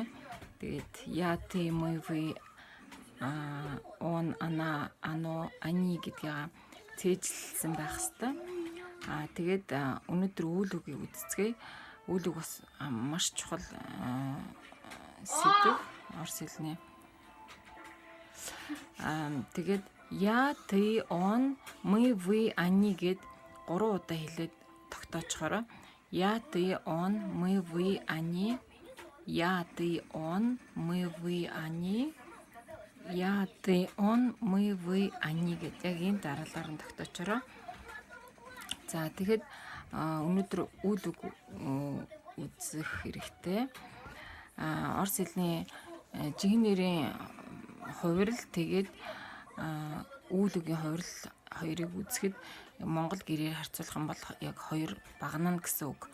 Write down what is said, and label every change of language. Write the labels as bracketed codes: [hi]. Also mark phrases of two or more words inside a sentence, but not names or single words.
[mn] Тэгээд [ru] яти мөви он ана ано ани [mn] гэдгийг цээжлсэн байх хэвээр. Тэгээд өнөөдөр үйл үгийг үзцгээе. Үйл үг бас маш чухал сэдв орс хэлний. Тэгээд [ru] я ты он мы вы они [mn] гэд 3 удаа хэлээд тогтоочхороо. [ru] Я ты он мы вы они. Я ты он мы вы они. Я ты он мы вы они [mn] гэдэг яг энэ дараалалаар нь тогтоочороо. За тэгэхэд өнөөдөр үйл үг үзэх хэрэгтэй. Орс хэлний жинхэнэ нэрийн хувирал тэгээд үйл үгийн хувирал хоёрыг үзэхэд Монгол гэрээр харьцуулах юм бол яг хоёр багнана гэсэн үг.